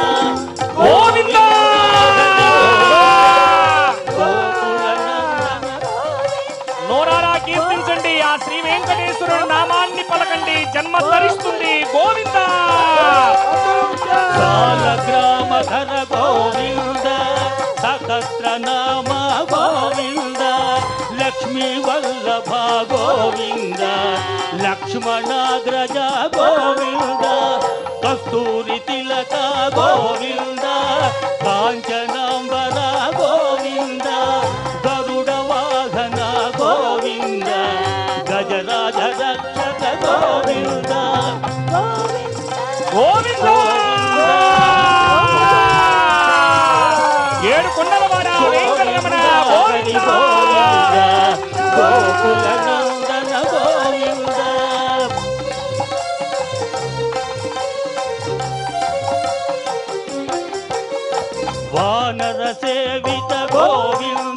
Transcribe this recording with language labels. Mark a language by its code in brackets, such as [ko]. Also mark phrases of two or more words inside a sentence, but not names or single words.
[te] గోవింద నోరారా కీర్తించండి, ఆ శ్రీ వెంకటేశ్వరుడు నామాన్ని పలకండి, జన్మ ధరిస్తుంది. గోవింద [sa] కాలగ్రామధర గోవింద సహస్రనామ గోవింద లక్ష్మీ వల్లభ ಗೋವಿಂದ ಲಕ್ಷ್ಮಣಾಗ್ರಜ ಗೋವಿಂದ ಕಸ್ತೂರಿ ತಿಲಕ ಗೋವಿಂದ ಕಾಂಚನಾಂಬರ ಗೋವಿಂದ ಗರುಡ ವಾಹನ ಗೋವಿಂದ ಗಜರಾಜ ರಕ್ಷಕ ಗೋವಿಂದ [te] గోవింద ఏడు కొండలవాడ వెంకటరమణ గోవింద [sa] గోకుల నందన గోవింద వానర సేవిత గోవింద